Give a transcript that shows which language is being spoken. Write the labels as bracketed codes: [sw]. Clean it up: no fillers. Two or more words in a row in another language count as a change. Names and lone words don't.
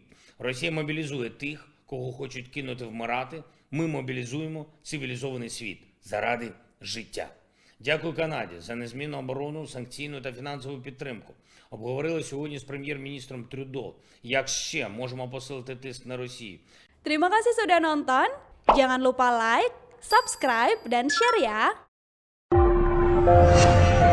[uk] Росія мобілізує тих, кого хочуть кинути вмирати. Ми мобілізуємо цивілізований світ заради життя. Дякую Канаді за незмінну оборону, санкційну та фінансову підтримку. Обговорили сьогодні з прем'єр-міністром Трюдо, як ще можемо посилити тиск на Росію. [id] Terima kasih sudah nonton. Jangan lupa like, subscribe, dan share ya.